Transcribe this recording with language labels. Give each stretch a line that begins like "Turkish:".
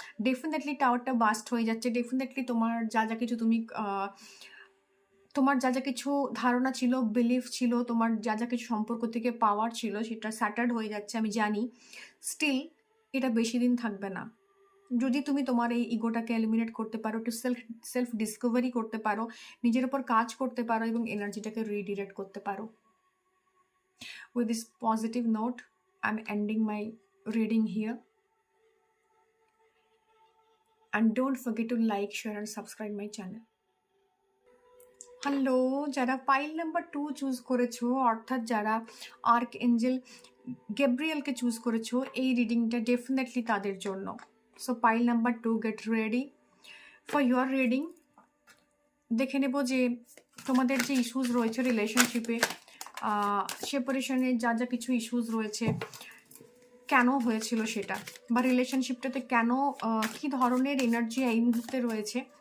Bangla: Definitely টাওয়ারটা bast হয়ে যাচ্ছে, definitely তোমার যা কিছু তুমি তোমার যা কিছু ধারণা ছিল, বিলিফ ছিল, তোমার যা কিছু সম্পর্ক থেকে পাওয়ার ছিল, সেটা স্যাটার্ড হয়ে যাচ্ছে, আমি জানি। স্টিল এটা বেশি দিন থাকবে না। যদি তুমি তোমার এই ইগোটাকে এলিমিনেট করতে পারো, একটু সেলফ ডিসকভারি করতে পারো, নিজের উপর কাজ করতে পারো এবং এনার্জিটাকে রিডিরেক্ট করতে পারো।
English: With this positive note, I'm ending my reading here. and don't forget to like, share and subscribe my channel.
Bangla: Hello, যারা পাইল নাম্বার 2 চুজ করেছো, অর্থাৎ যারা আর্ক এঞ্জেল গ্যাব্রিয়েলকে চুজ করেছো, এই রিডিংটা ডেফিনেটলি তাদের জন্য।
English: So pile number 2, get ready for your reading.
Bangla: দেখে নেব যে তোমাদের যে ইস্যুস রয়েছে রিলেশনশিপে, সেপারেশনে যা যা কিছু ইস্যুস রয়েছে, কেন হয়েছিল সেটা, বা রিলেশনশিপটাতে কেন কী ধরনের এনার্জি এই মুহূর্তে রয়েছে।